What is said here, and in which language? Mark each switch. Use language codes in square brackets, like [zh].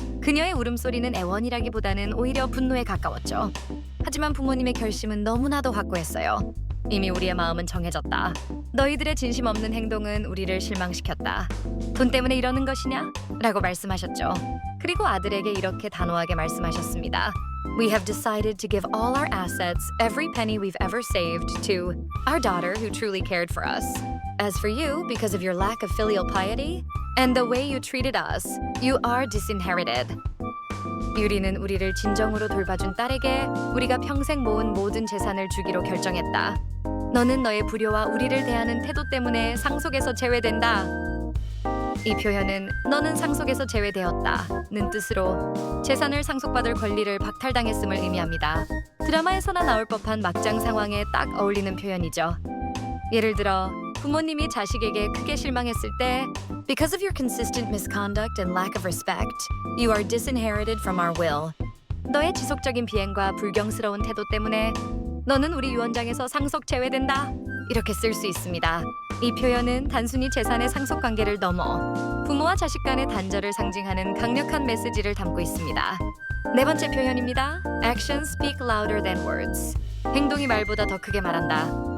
[ko] 그녀의 울음소리는 애원이라기보다는 오히려 분노에 가까웠죠. 하지만 부모님의 결심은 너무나도 확고했어요. 이미 우리의 마음은 정해졌다. 너희들의 진심 없는 행동은 우리를 실망시켰다. 돈 때문에 이러는 것이냐? 라고 말씀하셨죠. 그리고 아들에게 이렇게 단호하게 말씀하셨습니다. [en] We have decided to give all our assets, every penny we've ever saved, to our daughter who truly cared for us. As for you, because of your lack of filial piety and the way you treated us, you are disinherited. [ko] 유리는 우리를 진정으로 돌봐준 딸에게 우리가 평생 모은 모든 재산을 주기로 결정했다. 너는 너의 불효와 우리를 대하는 태도 때문에 상속에서 제외된다. 이 표현은 너는 상속에서 제외되었다는 뜻으로 재산을 상속받을 권리를 박탈당했음을 의미합니다. 드라마에서나 나올 법한 막장 상황에 딱 어울리는 표현이죠. 예를 들어 부모님이 자식에게 크게 실망했을 때 [en] Because of your consistent misconduct and lack of respect, you are disinherited from our will. [ko] 너의 지속적인 비행과 불경스러운 태도 때문에 너는 우리 유언장에서 상속 제외된다. 이렇게 쓸 수 있습니다. 이 표현은 단순히 재산의 상속 관계를 넘어 부모와 자식 간의 단절을 상징하는 강력한 메시지를 담고 있습니다. 네 번째 표현입니다. [en] Actions speak louder than words. [ko] 행동이 말보다 더 크게 말한다.